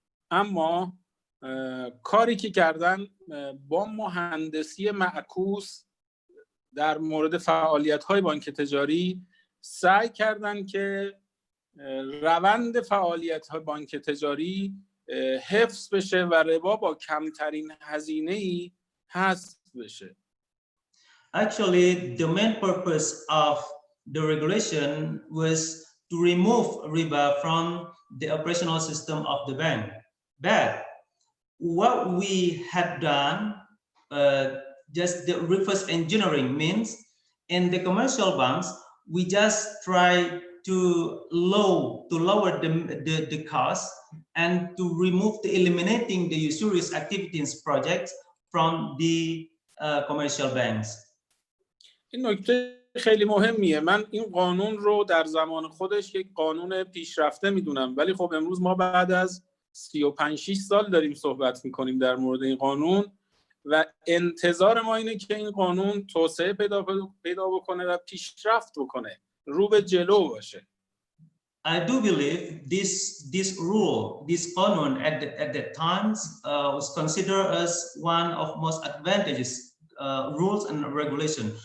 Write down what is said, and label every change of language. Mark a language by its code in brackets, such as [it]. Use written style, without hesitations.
[fa] اما کاری که کردن با مهندسی معکوس در مورد فعالیت‌های بانک تجاری سعی کردن که روند فعالیت‌های بانک تجاری حفظ بشه و ربا با کمترین هزینه‌ای حذف بشه. [en] Actually, the main purpose of the regulation was to remove riba from the operational system of the bank. But what we had done, just the reverse engineering, means in the commercial banks, we just try to lower the cost and to eliminating the usurious activities projects from the commercial banks. [fa] این نکته خیلی مهمیه. من این قانون رو در زمان خودش یک قانون پیشرفته میدونم، ولی خب امروز ما بعد از 35-6 سال داریم صحبت میکنیم در مورد این قانون. و انتظار ما اینه که این قانون توسعه پیدا بکنه و پیشرفت بکنه، رو به جلو باشه. [en] I do believe this rule, this قانون at that times was considered as one of most advantageous rules and regulation.